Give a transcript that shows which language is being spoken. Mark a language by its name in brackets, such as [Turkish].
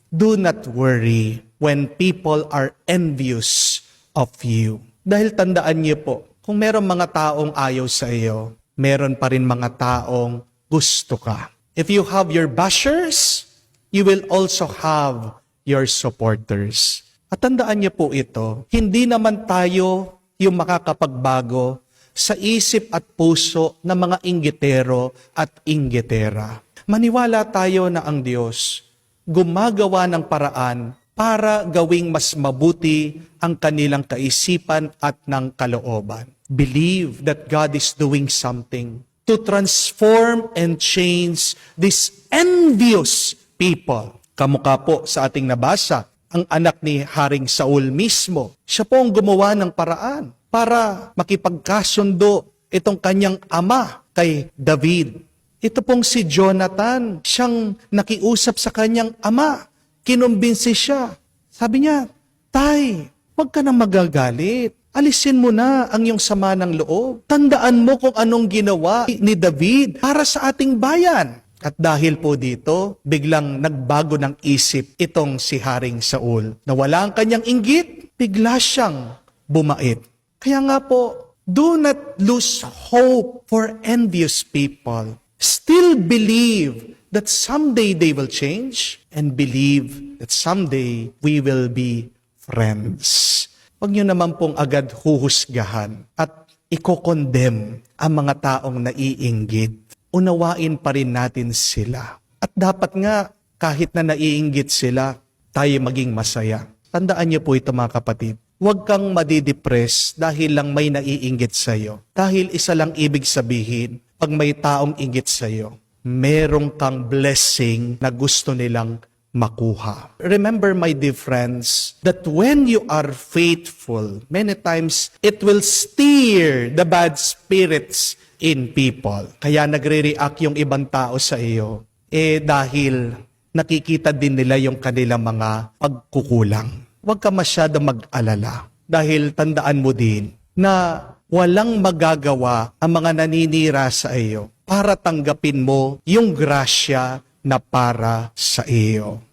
[English] Do not worry when people are envious of you. [Filipino] Dahil tandaan niyo po, kung merong mga taong ayaw sa iyo, meron pa rin mga taong gusto ka. [English] If you have your bashers, you will also have your supporters. [Filipino] At tandaan niyo po ito, hindi naman tayo yung makakapagbago sa isip at puso ng mga inggitero at inggitera. Maniwala tayo na ang Diyos gumagawa ng paraan para gawing mas mabuti ang kanilang kaisipan at ng kalooban. [English] Believe that God is doing something to transform and change these envious people. [Filipino] Kamukha po sa ating nabasa, ang anak ni Haring Saul mismo. Siya po ang gumawa ng paraan para makipagkasundo itong kanyang ama kay David. Ito pong si Jonathan, siyang nakiusap sa kanyang ama. Kinumbinsi siya. Sabi niya, Tay, huwag ka nang magagalit. Alisin mo na ang iyong sama ng loob. Tandaan mo kung anong ginawa ni David para sa ating bayan. At dahil po dito, biglang nagbago ng isip itong si Haring Saul. Nawala ang kanyang inggit, bigla siyang bumait. Kaya nga po, [English] do not lose hope for envious people. Still believe that someday they will change and believe that someday we will be friends. [Filipino] Huwag niyo naman pong agad huhusgahan at iko-condemn ang mga taong naiinggit. Unawain pa rin natin sila. At dapat nga, kahit na naiinggit sila, tayo maging masaya. Tandaan niyo po ito mga kapatid. Huwag kang madidepress dahil lang may naiinggit sa'yo. Dahil isa lang ibig sabihin, pag may taong inggit sa'yo, merong kang blessing na gusto nilang makuha. [English] Remember, my dear friends, that when you are faithful, many times it will steer the bad spirits in people. [Filipino] Kaya nagre-react yung ibang tao sa iyo, dahil nakikita din nila yung kanilang mga pagkukulang. Huwag ka masyadong mag-alala dahil tandaan mo din na walang magagawa ang mga naninira sa iyo para tanggapin mo yung grasya na para sa iyo.